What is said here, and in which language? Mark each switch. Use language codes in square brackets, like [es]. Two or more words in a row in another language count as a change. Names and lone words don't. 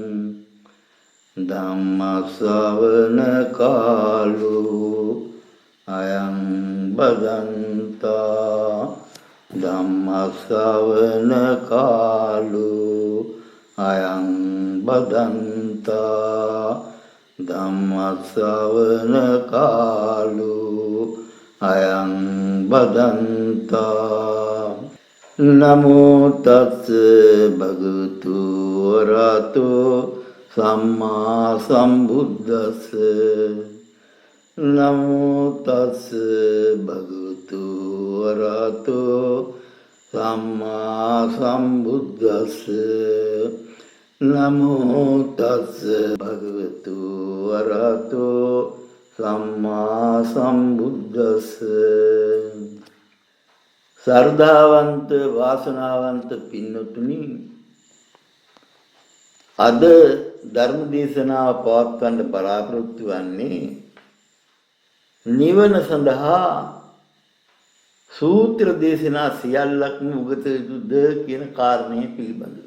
[pi] ධම්ම ශ්‍රවණ කාලෝ අයං බදන්තා ධම්ම ශ්‍රවණ කාලෝ අයං බදන්තා ධම්ම ශ්‍රවණ කාලෝ අයං බදන්තා නමෝ තස් භගවතු වරහතෝ සම්මා සම්බුද්දස්ස නමෝ තස් භගවතු වරහතෝ සම්මා සම්බුද්දස්ස නමෝ තස් භගවතු වරහතෝ සම්මා සම්බුද්දස්ස [si] සර්දාවන්ත වාසනාවන්ත පින්නතුනි, අද ධර්ම දේශනාව පවත්වන්න බලාපොරොත්තු වන්නේ නිවන සඳහා සූත්‍ර දේශනා සියල්ලක්ම උගත යුතුද කියන කාරණය පිළිබඳව.